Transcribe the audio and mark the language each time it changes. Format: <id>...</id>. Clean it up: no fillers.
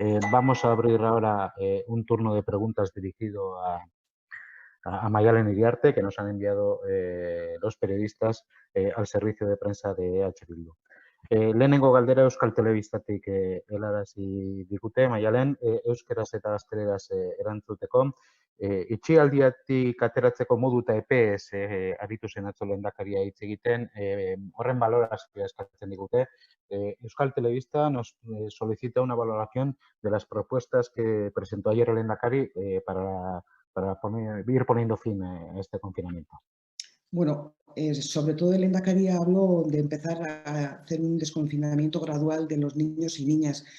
<es>Vamos a abrir ahora un turno de preguntas dirigido a Mayalen Iriarte, que nos han enviado los periodistas al servicio de prensa de EH Bildu.</es> <eu>Lehenengo galdera Euskal Telebistatik helarazi digute, Maialen, euskeraz eta gazteleraz erantzuteko. Itxialdiatik ateratzeko modu eta epez aritu zen atzo lehendakaria hitz egiten, horren balorazioa eskatzen digute.</eu> <es>Euskal Telebista nos solicita una valoración de las propuestas que presentó ayer el lehendakari para ir poniendo fin a este confinamiento. Bueno, sobre todo el Endacari habló de empezar a hacer un desconfinamiento gradual de los niños y niñas.</es>